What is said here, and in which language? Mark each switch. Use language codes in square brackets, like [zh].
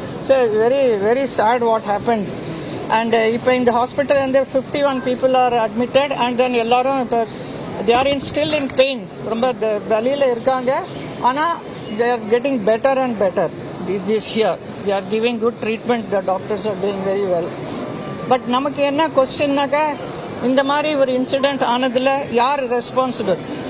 [en] So very very sad what happen. And இப்போ இந்த hospital 51 people are admitted. And then எல்லாரும் இப்போ they are still in pain. [ta] ரொம்ப வலியில் இருக்காங்க. [en] ஆனால் they are getting better and better. This here, they are giving good treatment. The doctors are doing very well. [ta] But நமக்கு என்ன கொஸ்டின்னாக்கா, இந்த மாதிரி ஒரு இன்சிடென்ட் ஆனதுல யார் ரெஸ்பான்சிபிள்?